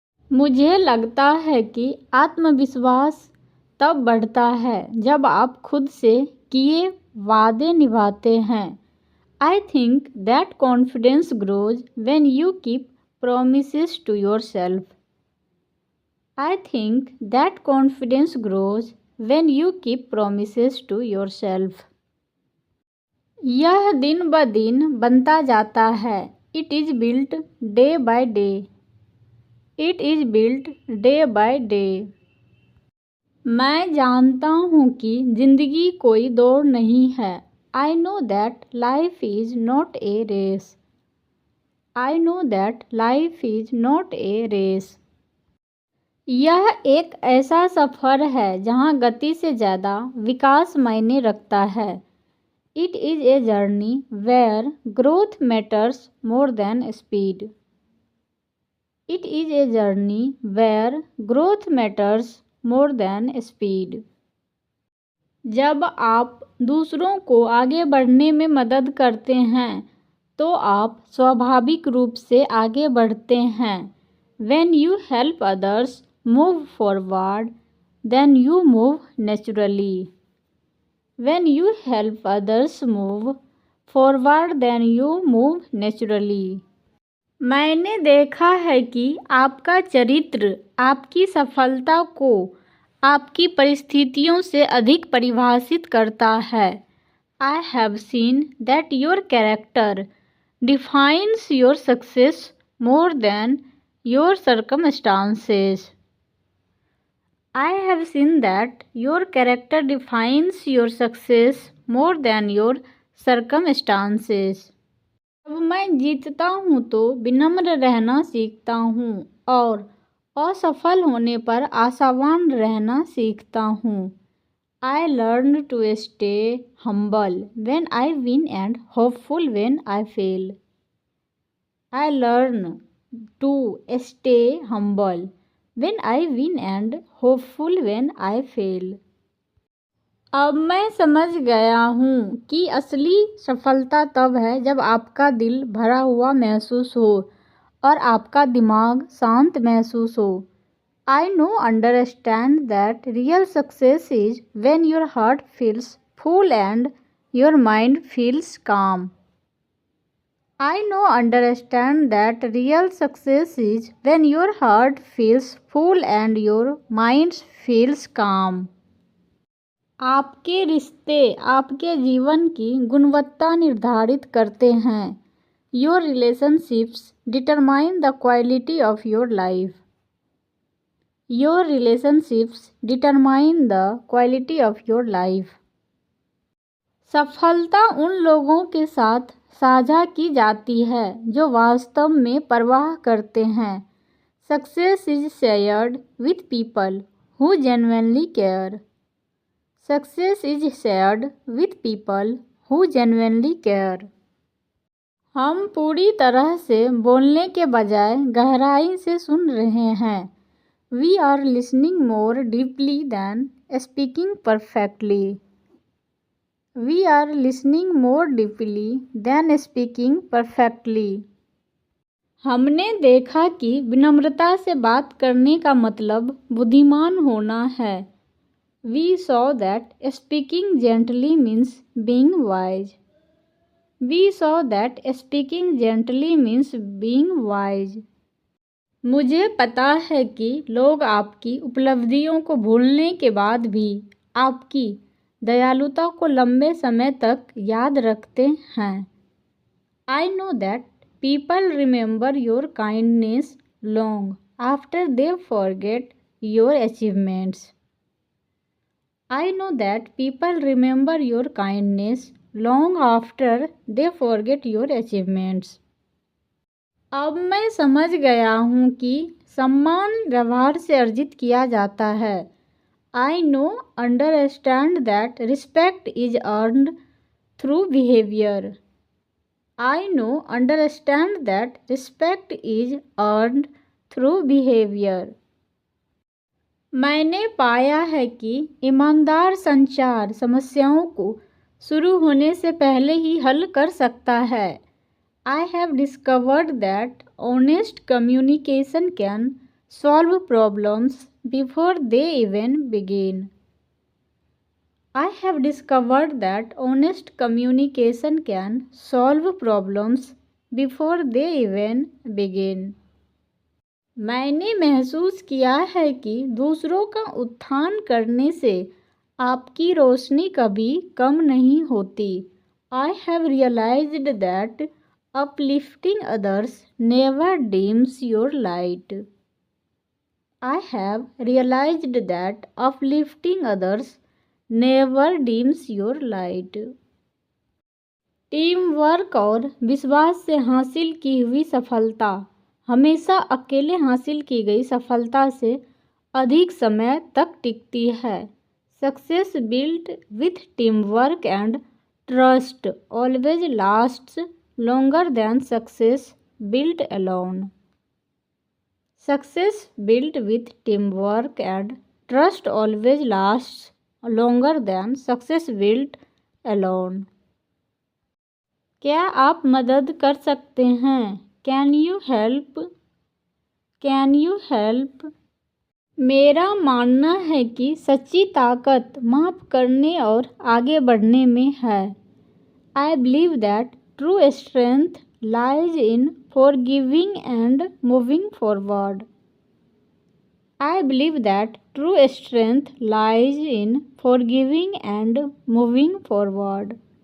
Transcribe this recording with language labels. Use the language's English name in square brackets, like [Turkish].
[Hindi] मुझे लगता है कि आत्मविश्वास तब बढ़ता है जब आप खुद से किए वादे निभाते हैं। [English] I think that confidence grows when you keep promises to yourself. I think that confidence grows when you keep promises to yourself. [Hindi] यह दिन ब दिन बनता जाता है। [English] It is built day by day. It is built day by day. [Hindi] मैं जानता हूँ कि जिंदगी कोई दौड़ नहीं है। [English] I know that life is not a race. I know that life is not a race. [Hindi] यह एक ऐसा सफ़र है जहाँ गति से ज़्यादा विकास मायने रखता है। [English] It is a journey where growth matters more than speed. It is a journey where growth matters more than speed. [Hindi] जब आप दूसरों को आगे बढ़ने में मदद करते हैं तो आप स्वाभाविक रूप से आगे बढ़ते हैं। [English] When you help others move forward, then you move naturally. When you help others move forward, then you move naturally. [Hindi] मैंने देखा है कि आपका चरित्र आपकी सफलता को आपकी परिस्थितियों से अधिक परिभाषित करता है। [English] I have seen that your character defines your success more than your circumstances. I have seen that your character defines your success more than your circumstances. [Hindi] जब मैं जीतता हूँ तो विनम्र रहना सीखता हूँ और असफल होने पर आशावान रहना सीखता हूँ। [English] I learn to stay humble when I win and hopeful when I fail. I learn to stay humble when I win and hopeful when I fail. [Hindi] अब मैं समझ गया हूँ कि असली सफलता तब है जब आपका दिल भरा हुआ महसूस हो और आपका दिमाग शांत महसूस हो। [English] I now understand that real success is when your heart feels full and your mind feels calm. I now understand that real success is when your heart feels full and your mind feels calm. [Hindi] आपके रिश्ते आपके जीवन की गुणवत्ता निर्धारित करते हैं। [English] Your relationships determine the quality of your life. Your relationships determine the quality of your life. [Hindi] सफलता उन लोगों के साथ साझा की जाती है जो वास्तव में परवाह करते हैं। [English] Success is shared with people who genuinely care. Success is shared with people who genuinely care. [Hindi] हम पूरी तरह से बोलने के बजाय गहराई से सुन रहे हैं। [English] We are listening more deeply than speaking perfectly. We are listening more deeply than speaking perfectly. [Hindi] हमने देखा कि विनम्रता से बात करने का मतलब बुद्धिमान होना है। [English] We saw that speaking gently means being wise. We saw that speaking gently means being wise. [Hindi] मुझे पता है कि लोग आपकी उपलब्धियों को भूलने के बाद भी आपकी दयालुता को लंबे समय तक याद रखते हैं। [English] I know that people remember your kindness long after they forget your achievements. I know that people remember your kindness long after they forget your achievements. [Hindi] अब मैं समझ गया हूँ कि सम्मान व्यवहार से अर्जित किया जाता है. [English] I know, understand that respect is earned through behavior. I know, understand that respect is earned through behavior. [Hindi] मैंने पाया है कि ईमानदार संचार समस्याओं को शुरू होने से पहले ही हल कर सकता है. [English] I have discovered that honest communication can solve problems before they even begin. I have discovered that honest communication can solve problems before they even begin. [Hindi] मैंने महसूस किया है कि दूसरों का उत्थान करने से आपकी रोशनी कभी कम नहीं होती. [English] I have realized that uplifting others never dims your light. I have realized that uplifting others never dims your light. [Hindi] Team work और विश्वास से हासिल की हुई सफलता हमेशा अकेले हासिल की गई सफलता से अधिक समय तक टिकती है. [English] Success built with teamwork and trust always lasts longer than success built alone. Success built with teamwork and trust always lasts longer than success built alone. [Hindi] क्या आप मदद कर सकते हैं? [English] Can you help? Can you help? [Hindi] मेरा मानना है कि सच्ची ताकत माफ़ करने और आगे बढ़ने में है. [English] I believe that true strength lies in forgiving and moving forward. I believe that true strength lies in forgiving and moving forward.